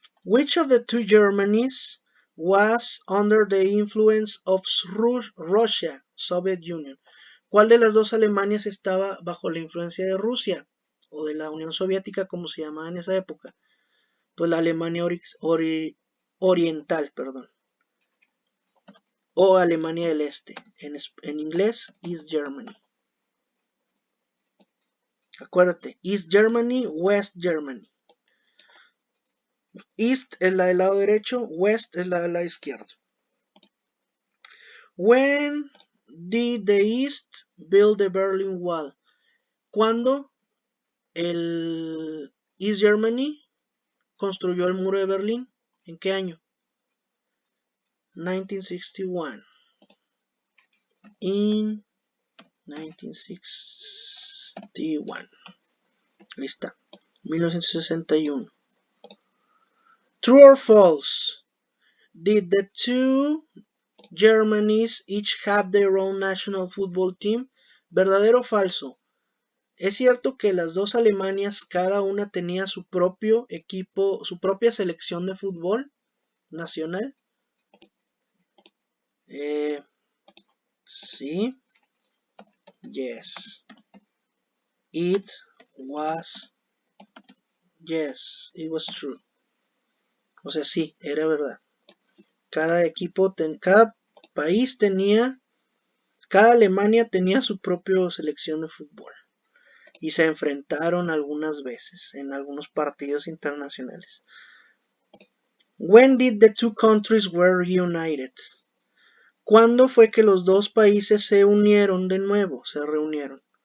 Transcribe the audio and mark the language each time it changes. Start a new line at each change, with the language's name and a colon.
English: Which of the two Germanys was under the influence of Russia, Soviet Union?
Spanish: ¿Cuál de las dos Alemanias estaba bajo la influencia de Rusia o de la Unión Soviética, como se llamaba en esa época? Pues la Alemania Oriental, perdón, o Alemania del Este, en inglés East Germany. Acuérdate, East Germany, West Germany. East es la del lado derecho, West es la del lado izquierdo.
English: When did the East build the Berlin Wall?
Spanish: ¿Cuándo el East Germany construyó el muro de Berlín? ¿En qué año? 1961.
English: In 1961.
Spanish: Ahí está.
English: 1961. True or false? Did the two Germanys each have their own national football team?
Spanish: ¿Verdadero o falso? ¿Es cierto que las dos Alemanias cada una tenía su propio equipo, su propia selección de fútbol nacional?
English: Sí. Yes. It was. Yes, it was true.
Spanish: O sea, sí, era verdad. Cada equipo, cada país tenía, cada Alemania tenía su propia selección de fútbol. Y se enfrentaron algunas veces en algunos partidos internacionales.
English: When did the two countries were united?
Spanish: ¿Cuándo fue que los dos países se unieron de nuevo, se reunieron?